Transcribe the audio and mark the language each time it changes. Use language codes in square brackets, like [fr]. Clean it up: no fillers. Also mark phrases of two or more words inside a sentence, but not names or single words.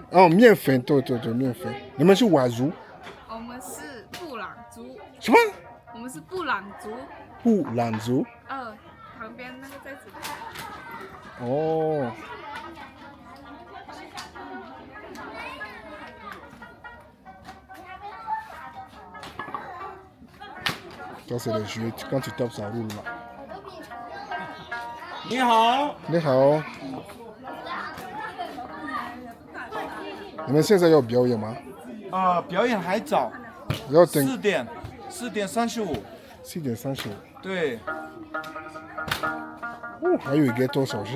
[zh] 哦，面粉，对，面粉。你们是佤族？我们是布朗族。什么？我们是布朗族。布朗族？旁边那个在这里。 [fr] 哦。Ça c'est le jeu, quand tu tapes ça roule là. [zh] 你好，你好。你们现在要表演吗？表演还早，要等 4点35。 4点35。对。哦，还有一个多小时？